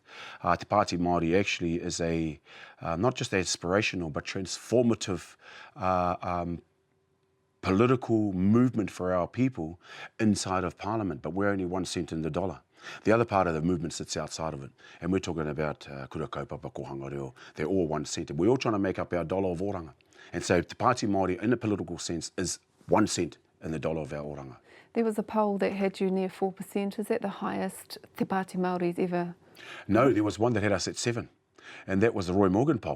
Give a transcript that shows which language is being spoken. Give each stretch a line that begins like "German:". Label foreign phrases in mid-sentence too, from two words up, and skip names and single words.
English: Te Pāti Māori actually is a not just aspirational but transformative political movement for our people inside of Parliament. But we're only 1 cent in the dollar. The other part of the movement sits outside of it. And we're talking about
Māori: kura kaupapa, kohanga reo.
English: They're all 1 cent. We're all trying to make up our dollar of oranga. And so Te Pāti Māori, in a political sense, is 1 cent in the dollar of our oranga. There was a poll that had you near 4%. Is that the highest Te Pāti Māori's ever? No, there was one that had us at 7%. And that was the Roy Morgan poll.